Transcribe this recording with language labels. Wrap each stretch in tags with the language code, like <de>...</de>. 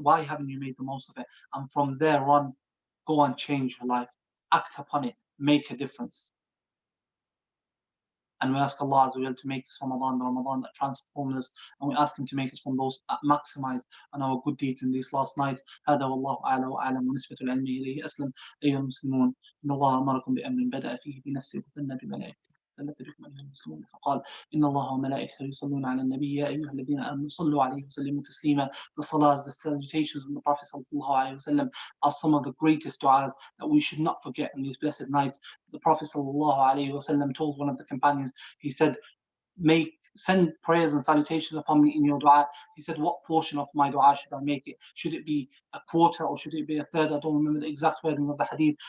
<en>Why haven't you made the most of it? And from there on, go and change your life. Act upon it. Make a difference. And we ask Allah Azza wa Jal to make this Ramadan the Ramadan that transforms us. And we ask Him to make us from those that maximize on our good deeds in these last nights.</en> <ar>هذا والله أعلى وأعلم ونسبة العلم إليه أسلم. أيها المسلمون إن الله أمركم بأمر بدأ فيه بنفسه وثنى بملائكته ثبت بكم أيها المسلمون فقال إن الله وملائكته يصلون على النبي يا أيها الذين آمنوا صلوا عليه وسلموا تسليما.</ar> <en>The salahs, the salutations of the Prophet sallallahu alaihi wasallam are some of the greatest du'as that we should not forget in these blessed nights. The Prophet sallallahu alaihi wasallam told one of the companions, he said, send prayers and salutations upon me in your dua. He said, what portion of my dua should I make it? Should it be a quarter or should it be a third? I don't remember the exact wording of the hadith.</en>